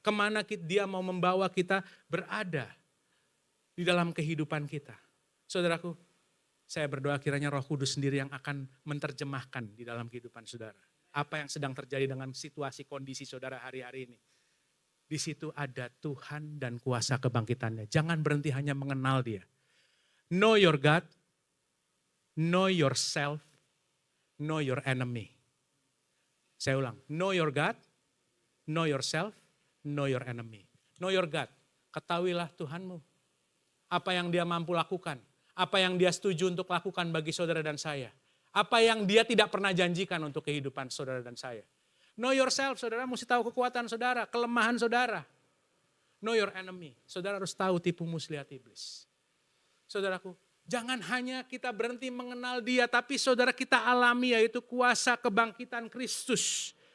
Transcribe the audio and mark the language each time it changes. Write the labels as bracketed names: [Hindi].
[Indonesian] Kemana dia mau membawa kita berada di dalam kehidupan kita. Saudaraku, saya berdoa kiranya Roh Kudus sendiri yang akan menerjemahkan di dalam kehidupan saudara. Apa yang sedang terjadi dengan situasi kondisi saudara hari-hari ini. Di situ ada Tuhan dan kuasa kebangkitannya. Jangan berhenti hanya mengenal dia. [English] Know your God, know yourself, know your enemy. [Indonesian] Saya ulang, [English] know your God, know yourself, know your enemy. Know your God, [Indonesian] ketahuilah Tuhanmu. Apa yang dia mampu lakukan, apa yang dia setuju untuk lakukan bagi saudara dan saya. Apa yang dia tidak pernah janjikan untuk kehidupan saudara dan saya. [English] Know yourself, [Indonesian] saudara mesti tahu kekuatan saudara, kelemahan saudara. [English] Know your enemy, [Indonesian] saudara harus tahu tipu muslihat iblis. Saudaraku, jangan hanya kita berhenti mengenal dia, tapi saudara kita alami yaitu kuasa kebangkitan Kristus.